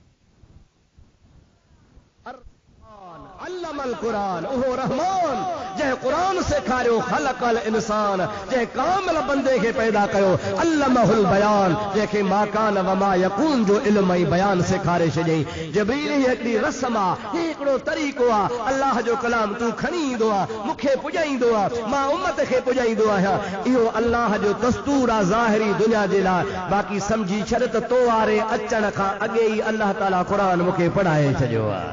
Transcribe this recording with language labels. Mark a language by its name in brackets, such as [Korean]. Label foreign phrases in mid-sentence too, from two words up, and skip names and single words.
[Arabic] علم القرآن, [Sindhi] उहो रहमान जंहिं कुरान सेखारियो [Arabic] خلق الإنسان [Sindhi] जे कामिल बंदे के पैदा कयो [Arabic] علمه البيان [Sindhi] जेके [Arabic] ما كان وما يكون [Sindhi] जो इल्म ऐं बयान सेखारे छॾियईं। जिब्रील हिकिड़ी रस्म आहे, हिकिड़ो तरीक़ो आहे, अल्लाह जो कलाम तूं खणी ईंदो आहे, मूंखे पुॼाईंदो आहे, मां उम्मत खे पुॼाईंदो आहियां। इहो अल्लाह जो दस्तूर आहे ज़ाहिरी दुनिया जे लाइ। बाक़ी समझी छॾ त तो वारे अचण खां अॻे ई अल्लाह ताला क़ुरान मूंखे पढ़ाए छॾियो आहे।